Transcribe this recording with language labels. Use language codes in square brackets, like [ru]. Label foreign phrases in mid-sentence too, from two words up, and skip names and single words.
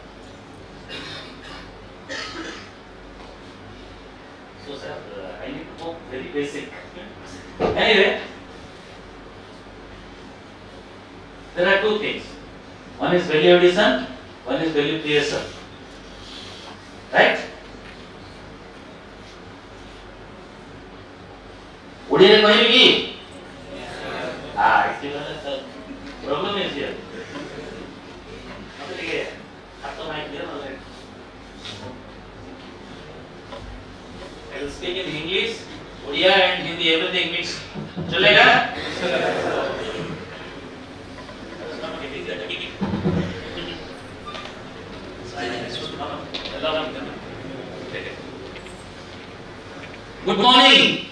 [en] So sir, I need to go very basic. Anyway, there are two things. One is value addition, one is value creation. Right? [or] ଓଡ଼ିଆରେ କହିବି କି? [en] Problem is here. Okay, [or] ହାତ ମାଇକ୍ ଦିଅ ନହେଲେ [en] I will speak in English, Odia and Hindi, everything mixed. चलेगा? Good morning.